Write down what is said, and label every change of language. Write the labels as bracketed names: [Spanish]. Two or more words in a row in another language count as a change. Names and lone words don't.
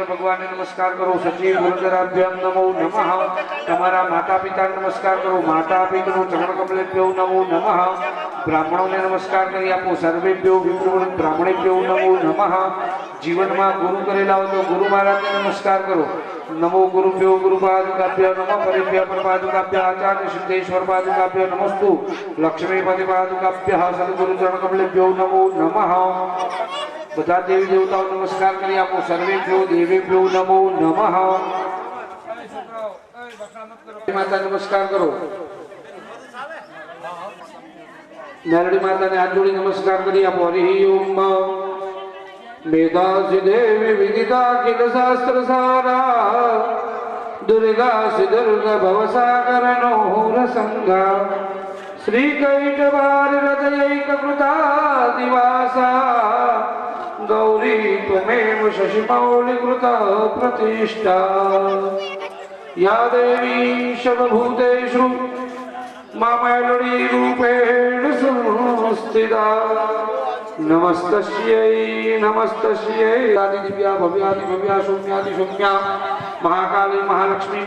[Gujarati] ભગવાનને નમસ્કાર કરો [Sanskrit] सची गुरुधराभ्याम नमो नमः [Gujarati] તમારા માતા પિતાને નમસ્કાર કરો [Sanskrit] माता पितृ चरण कमलेभ्यो नमो नमः [Gujarati] બ્રાહ્મણોને નમસ્કાર કરી આપો [Sanskrit] सर्वेभ्यो विप्रवृत्त ब्राह्मणेभ्यो नमो नमः [Gujarati] જીવનમાં ગુરુ કરેલા હોય તો ગુરુ મહારાજને નમસ્કાર કરો [Sanskrit] नमो गुरुभ्यो गुरुपादुकाभ्यो नमः परिभ्यो परपादुकाभ्यो आचार्य सिद्धेश्वर पादुकाभ्यो नमस्तु लक्ष्मीपति पादुकाभ्यः सद्गुरु चरण कमलेभ्यो नमो नमः [Gujarati] બધા દેવી દેવતાઓ નમસ્કાર કરી આપો [Sanskrit] सर्वेभ्यो देवेभ्यो नमो नमः [Gujarati] માતા નમસ્કાર કરો મેલડી માતાને હાથ જોડી નમસ્કાર કરી આપો હરિ ઓમ [Sanskrit] मेधासि देवी विदिता किल शास्त्र सारा दुर्गा सि दुर्ग भवसागर नोर संगा श्री कैटवार हृदयैक कृता दिवासा गौरी त्वमेव शशिमौलि कृता प्रतिष्ठा या देवी सर्वभूतेषु मामैलडी रूपेण संस्थिता नमस्तस्यै नमस्तस्यै आदि दिव्या भव्यादि भव्या सौम्यादि सौम्या महाकाली महालक्ष्मी